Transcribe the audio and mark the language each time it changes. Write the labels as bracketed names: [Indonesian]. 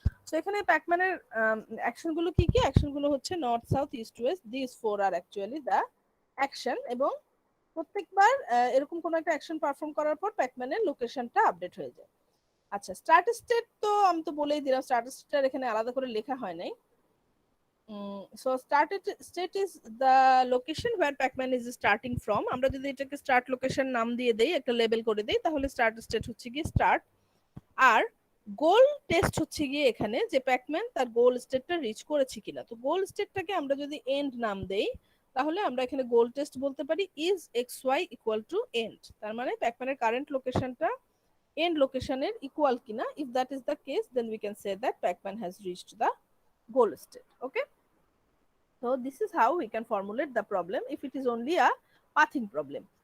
[Bangla] তো এখানে প্যাকম্যানের অ্যাকশন গুলো কি কি? অ্যাকশন গুলো হচ্ছে north, south, east, West, [English] this four are actually the action, [Bangla] এবং প্রত্যেকবার এরকম কোনো একটা অ্যাকশন পারফর্ম করার পর প্যাকম্যানের লোকেশনটা আপডেট হয়ে যায়। আচ্ছা, স্টার্ট স্টেট তো আমি তো বলেই দিলাম, স্টার্ট স্টেট এখানে আলাদা করে লেখা হয় নাই। [English] So started state is the location where pacman is starting from. [Bangla] আমরা যদি এটাকে স্টার্ট লোকেশন নাম দিয়ে দেই, একটা লেবেল করে দেই, তাহলে স্টার্ট স্টেট হচ্ছে কি স্টার্ট, আর গোল টেস্ট হচ্ছে গিয়ে এখানে যে প্যাকম্যান তার গোল স্টেটটা রিচ করেছে কিনা। তো গোল স্টেটটাকে আমরা যদি এন্ড নাম দেই, তাহলে আমরা এখানে গোল টেস্ট বলতে পারি is xy equal to and. তার মানে প্যাকম্যানের কারেন্ট লোকেশনটা এন্ড লোকেশনের ইকুয়াল কিনা। [English] If that is the case, then we can say that Pacman has reached the goal state. Okay, so this is how we can formulate the problem if it is only a pathing problem.